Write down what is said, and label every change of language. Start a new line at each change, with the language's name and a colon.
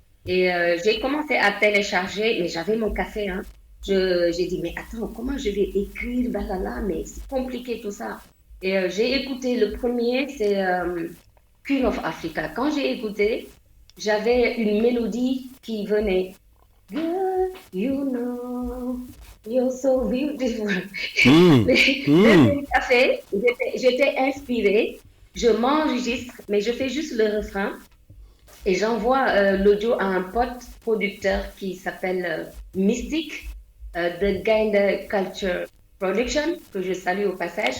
French: Et j'ai commencé à télécharger, mais j'avais mon café. Hein. J'ai dit, mais attends, comment je vais écrire, mais c'est compliqué tout ça. Et j'ai écouté le premier, c'est Queen of Africa. Quand j'ai écouté, j'avais une mélodie qui venait.
English: Girl, you know, you're so beautiful.
French: Le café, j'étais inspirée, je m'enregistre, mais je fais juste le refrain. Et j'envoie l'audio à un pote producteur qui s'appelle Mystique, de Gainde Culture Production, que je salue au passage.